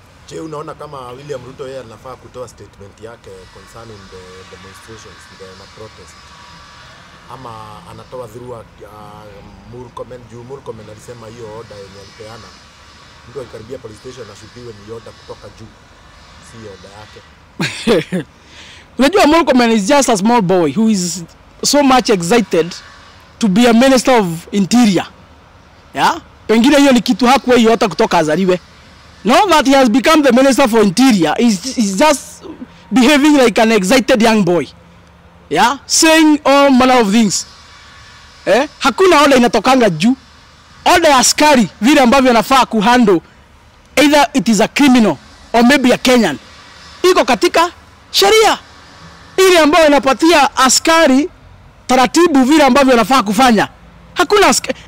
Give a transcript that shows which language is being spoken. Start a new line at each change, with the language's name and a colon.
Swahili: Je, unaona kama William Ruto yeye anafaa kutoa statement yake
English: concerning the demonstrations, the protest,
Swahili: ama anatoa through Murkomen alisema hiyo order yenye alipeana mtu akikaribia police station ashukiwe ni order kutoka juu, si order yake. Unajua
English: Murkomen is just a small boy who is so much excited to be a minister of interior.
Swahili: Pengine hiyo ni kitu hakuwa hiyo hata kutoka azaliwe.
English: Now that he has become the minister for interior, he's just behaving like an excited young boy. Saying all manner of things.
Swahili: Hakuna order inatokanga juu. Order ya askari vile ambavyo anafaa kuhandle,
English: either it is a criminal or maybe a Kenyan,
Swahili: iko katika sheria ile ambayo inapatia askari taratibu vile ambavyo anafaa kufanya. Hakuna askari.